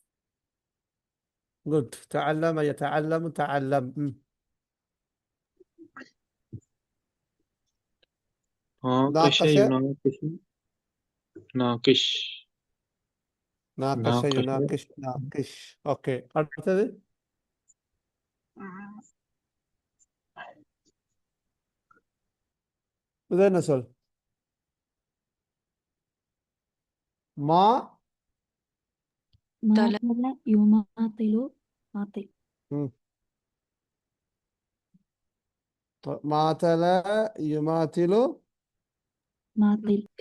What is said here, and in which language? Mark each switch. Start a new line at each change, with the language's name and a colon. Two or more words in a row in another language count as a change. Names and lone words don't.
Arabic: good. تعلم يتعلم تعلم. ناقش ناقش يناقش ناقش ناقش ناقش يناقش ناقش. اوكي.
Tamil: அடுத்தது இது என்ன சொல்?
Arabic: ما தல ماطل يماطل ماطل ماثل يماثل ماطل